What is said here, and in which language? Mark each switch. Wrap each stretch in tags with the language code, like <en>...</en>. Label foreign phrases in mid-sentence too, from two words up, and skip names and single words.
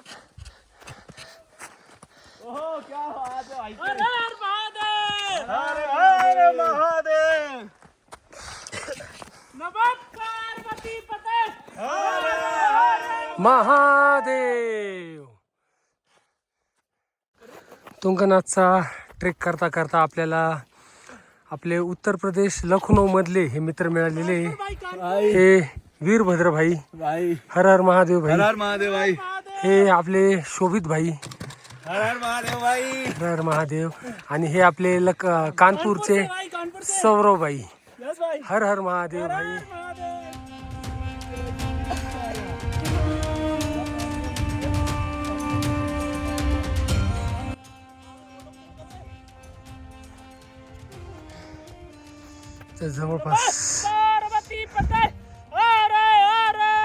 <hi>ओहो क्या बात है भाई. हर हर महादेव. हर हर महादेव.</hi> <sa>नमस्कार पार्वती पते.</sa> <hi>हर हर महादेव.</hi> <mr>तुंगनाथचा ट्रेक करता करता आपल्याला आपले उत्तर प्रदेश लखनौ मधले हे मित्र मिळालेले. हे वीरभद्र भाई.</mr> <hi>हर हर महादेव भाई. हर हर महादेव भाई.</hi> <mr>हे आपले शोभित भाई.</mr> <hi>हर हर महादेव भाई. हर हर महादेव.</hi> <mr>आणि हे आपले कानपूरचे सौरव भाई.</mr> <hi>यस भाई हर हर महादेव हर भाई. हर महादेव.</hi> <mr>तर जवळपास</mr> <sa>पार्वती पते अरे अरे</sa>